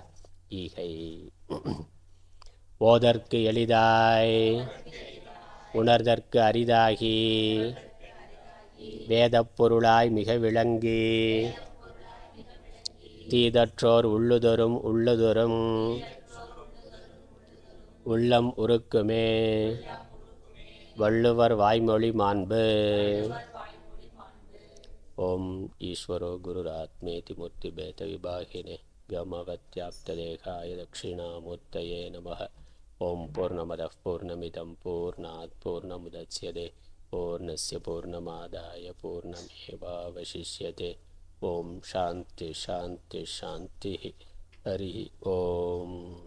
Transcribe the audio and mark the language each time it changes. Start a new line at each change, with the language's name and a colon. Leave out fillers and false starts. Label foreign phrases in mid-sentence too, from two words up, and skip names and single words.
Tamil: ஈகை ஓதற்கு எளிதாய் உணர்தற்கு அரிதாகி வேதப் பொருளாய் மிக விளங்கி தீதற்றோர் உள்ளுதொரும் உள்ளம் உருக்குமே வள்ளுவர் வாய்மொழி மாண்பு.
Sanskrit: ओम् ईश्वरो गुरुरात्मेति मूर्ति भेद विभागिने कमवत्याप्तदेहाय दक्षिणामूर्तये नमः. ओम् पूर्णमदः पूर्णमिदं पूर्णात् पूर्णमुदच्यते पूर्णस्य पूर्णमादाय पूर्णमेवावशिष्यते. ओम् शान्ति शान्ति शान्ति. हरि ओम्.